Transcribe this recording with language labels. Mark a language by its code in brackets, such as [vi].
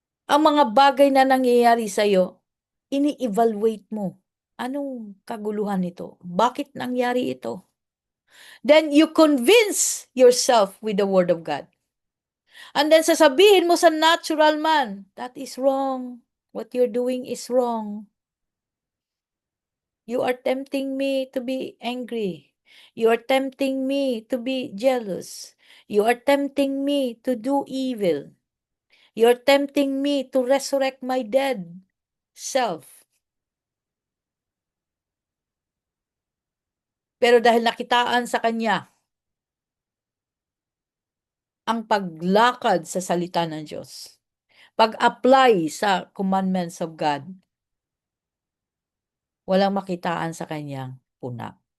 [tl] Ang mga bagay na nangyayari sa'yo, ini-evaluate mo. Anong kaguluhan nito? Bakit nangyari ito? [en] Then you convince yourself with the Word of God. And then [tl] sasabihin mo sa [en] natural man, that is wrong. What you're doing is wrong. You are tempting me to be angry. You are tempting me to be jealous. You are tempting me to do evil. You are tempting me to resurrect my dead self. [tl] Pero dahil nakitaan sa kanya ang paglakad sa salita ng Diyos, pag-apply sa [en] commandments of God, [tl] walang makitaan sa kanyang puna.